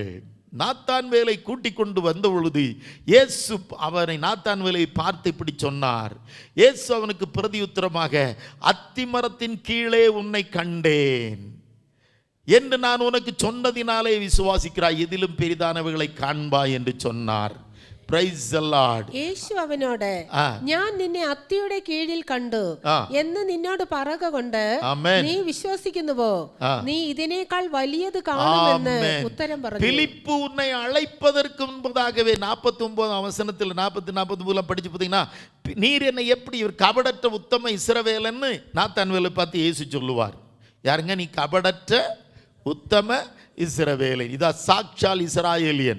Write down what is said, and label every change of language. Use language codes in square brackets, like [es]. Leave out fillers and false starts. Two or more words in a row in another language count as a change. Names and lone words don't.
[ta] நாத்தான் வேலை கூட்டி கொண்டு வந்த பொழுது இயேசு அவனை, நாத்தான் வேலையை பார்த்து இப்படி சொன்னார். இயேசு அவனுக்கு பிரதியுத்தரமாக, அத்திமரத்தின் கீழே உன்னை கண்டேன் என்று நான் உனக்கு சொன்னதினாலே விசுவாசிக்கிறாய், எதிலும் பெரிதானவைகளை காண்பாய் என்று சொன்னார். [en] Praise the Lord. [ml] യേശു അവനോട്, ഞാൻ നിന്നെ അത്തിയുടെ കീഴിൽ കണ്ടു എന്ന് നിന്നോട് പറക കൊണ്ട് നീ വിശ്വസിക്കുന്നുവോ? നീ ഇതിനേക്കാൾ വലിയത് കാണുമെന്ന് ഉത്തരം പറഞ്ഞു. [ta] பிலிப்பு உன்னை அழைப்பதற்கு முன்பதாகவே 49 வசனத்தில் 40-43 படிச்சு பார்த்தீங்கன்னா, நீர் என்னை எப்படி இவர் கபடற்ற உத்தம இஸ்ரவேலன்னு நாத்தான்வேலை பார்த்து இயேசு சொல்லுவார். யாருங்க நீ கபடற்ற உத்தம இஸ்ரவேலன், [ml] ഇതാ സാക്ഷാൽ ഇസ്രായേല്യൻ.